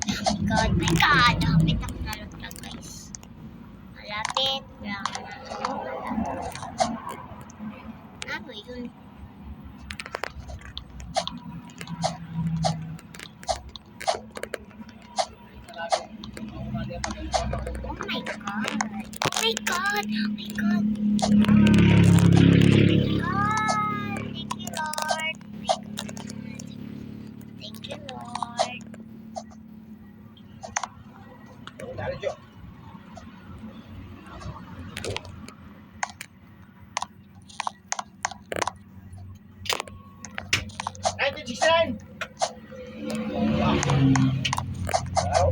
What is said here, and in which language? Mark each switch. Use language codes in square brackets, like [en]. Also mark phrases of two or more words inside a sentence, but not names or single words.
[en] My God, [ceb] hapit ako nalaglag guys. [tl] Malapit lang na ako malaglag. Ano yun? [en] Oh my God. Oh my God. Oh my God. Oh my God. Thank you, Lord. Oh my God. Thank you, Lord. [tl] Dali, Jo. Wow.